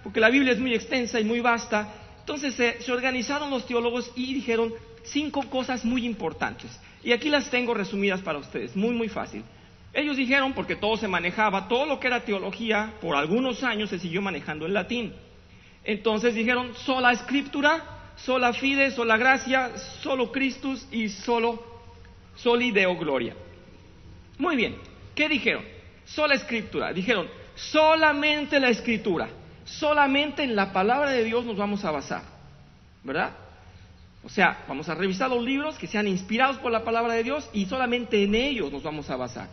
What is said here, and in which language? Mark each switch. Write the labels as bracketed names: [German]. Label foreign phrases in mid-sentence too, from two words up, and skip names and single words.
[Spanish] Porque la Biblia es muy extensa y muy vasta. Entonces se organizaron los teólogos y dijeron 5 cosas muy importantes. Y aquí las tengo resumidas para ustedes, muy, muy fácil. Ellos dijeron, porque todo se manejaba, todo lo que era teología, por algunos años se siguió manejando en latín. Entonces dijeron, [Latin] sola Scriptura, sola fide, sola gracia, solo Christus y soli Deo gloria. [Spanish] Muy bien, ¿qué dijeron? Sola Escritura. Dijeron, solamente la Escritura, solamente en la palabra de Dios nos vamos a basar, ¿verdad? O sea, vamos a revisar los libros que sean inspirados por la palabra de Dios y solamente en ellos nos vamos a basar.